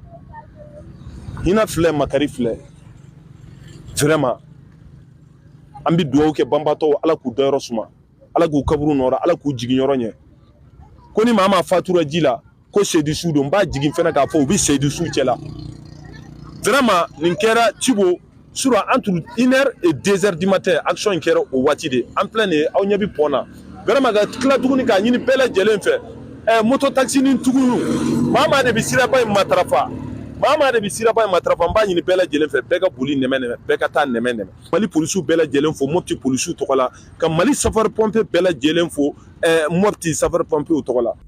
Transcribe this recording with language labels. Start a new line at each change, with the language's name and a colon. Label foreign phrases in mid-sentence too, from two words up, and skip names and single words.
Bambara: hinɛ filɛ makari filɛ vraiment an bɛ dugawu kɛ banbatɔw Ala k'u dayɔrɔ suma Ala k'u kaburu nɔrɔ Ala k'u jigin yɔrɔ ɲɛ ko ni maa ma fatura ji la ko seyidu don n b'a jigin fɛnɛ k'a fɔ u bɛ seyidu cɛ la vraiment nin kɛra Tibo Sura
French: entre 1 heure et 2 heures du matin
Bambara: action in kɛra o waati de
French: en plein de
Bambara: aw ɲɛ bɛ pont na vraiment ka tila tuguni k'a ɲini bɛɛ lajɛlen fɛ
French: moto taxi
Bambara: ni tugu maa maa de bɛ siraba in matarafa maa maa de bɛ siraba in matarafa n b'a ɲini bɛɛ lajɛlen fɛ bɛɛ ka boli nɛmɛ bɛɛ ka taa nɛmɛ Mali polisiw bɛɛ lajɛlen fo Mopti polisiw tɔgɔ la ka Mali safari pompe bɛɛ lajɛlen fo Mopti safari pompew tɔgɔ la.